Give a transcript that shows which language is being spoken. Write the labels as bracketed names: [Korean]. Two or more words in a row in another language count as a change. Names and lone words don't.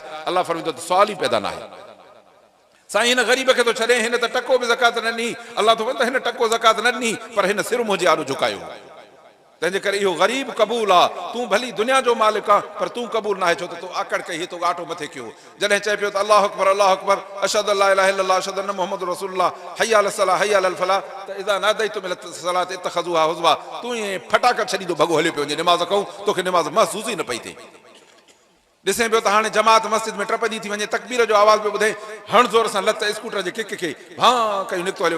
[Sindhi] अलाह फरमाईंदो त सुवाल ई पैदा न आहे। साईं हिन ग़रीब खे थो छॾे, हिन त टको बि ज़कात न ॾिनी। अलाह तो फरमाईंदो हिन टको ज़कात न ॾिनी पर हिन सिर मुंहिंजे आॾो झुकायो। तंहिंजे करे इहो ग़रीब क़बूल आहे। तूं भली दुनिया जो मालिक आहे पर तूं क़बूल न आहे, छो त तूं आकड़ कई, तो आटो मथे कयो। जॾहिं चए पियो त [Arabic] الله أكبر الله أكبر أشهد أن لا إله إلا الله أشهد أن محمدا رسول الله حي على الصلاة حي على الفلاح [Sindhi] त [Arabic] إذا ناديتم إلى الصلاة اتخذوها هزوا, [Sindhi] तूं ईअं फटाका छॾींदो भॻो हलियो पियो वञे निमाज़ कयूं, तोखे निमाज़ महसूस ई न पई थिए। ॾिसे पियो त हाणे जमात मस्जिद में टपंदी थी वञे, तकबीर जो आवाज़ पियो ॿुधे, हण ज़ोर सां लत स्कूटर जे किक खे भां कयूं निकितो हलियो।